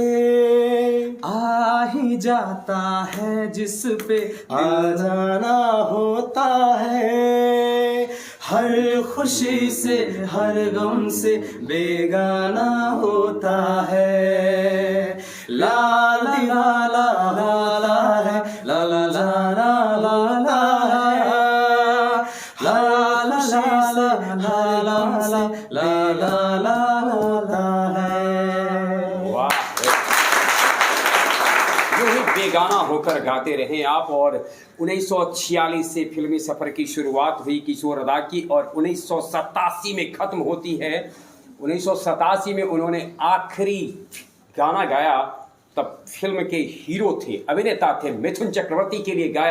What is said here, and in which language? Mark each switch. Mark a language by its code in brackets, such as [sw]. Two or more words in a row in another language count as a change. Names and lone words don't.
[hi] आ ही जाता है जिस पे आ जाना होता है, हर खुशी से हर गम से बेगाना होता है। ला ला ला ला ला ला है, ला ला ला ला ला ला है, ला ला ला ला ला ला ला ला ला ला है। वाह, यूं ही बेगाना होकर गाते रहे आप। और 1946 से फिल्मी सफर की शुरुआत हुई किशोर अदा की और 1987 में खत्म होती है। 1987 में उन्होंने आखिरी गाना गाया, तब फिल्म के हीरो थे, अभिनेता थे, मिथुन चक्रवर्ती के लिए गाया।